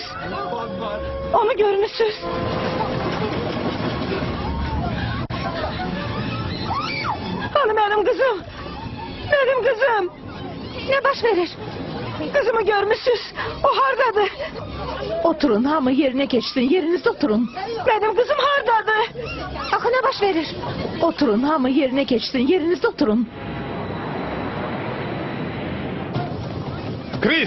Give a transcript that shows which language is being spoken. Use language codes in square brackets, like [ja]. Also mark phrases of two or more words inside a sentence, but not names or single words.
[tr] Onu görmüşsünüz. Hani benim kızım. Benim kızım. [az] Ne baş verir? Kızımı görmüşsünüz. O hardadır? Oturun, hamı yerinə keçsin. Yerinizdə oturun. [tr] Benim kızım [az] hardadır? Axı ne baş verir? Oturun, hamı yerinə keçsin. Yerinizdə oturun. Chris!